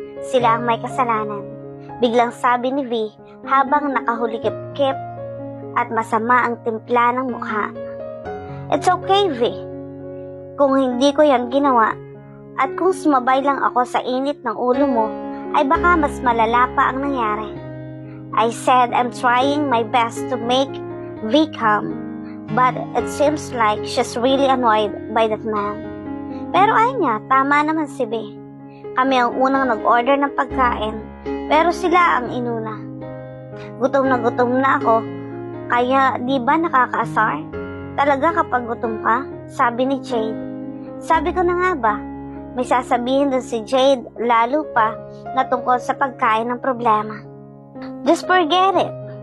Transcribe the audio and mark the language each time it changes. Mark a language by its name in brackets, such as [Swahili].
[Filipino] Sila ang may kasalanan. Biglang sabi ni V habang nakahulikip-kip at masama ang timpla ng mukha. [English] It's okay, V. [Filipino] Kung hindi ko yan ginawa at kung sumabay lang ako sa init ng ulo mo, ay baka mas malala pa ang nangyari. [English] I said I'm trying my best to make V calm, but it seems like she's really annoyed by that man. [Filipino] Pero Anya, tama naman si V. Kami ang unang nag-order ng pagkain, pero sila ang inuna. Gutom na ako, kaya di ba nakakaasar? Talaga kapag gutom ka? Sabi ni Jade. Sabi ko na nga ba, may sasabihin dun si Jade, lalo pa na tungkol sa pagkain ng problema. [English] Just forget it.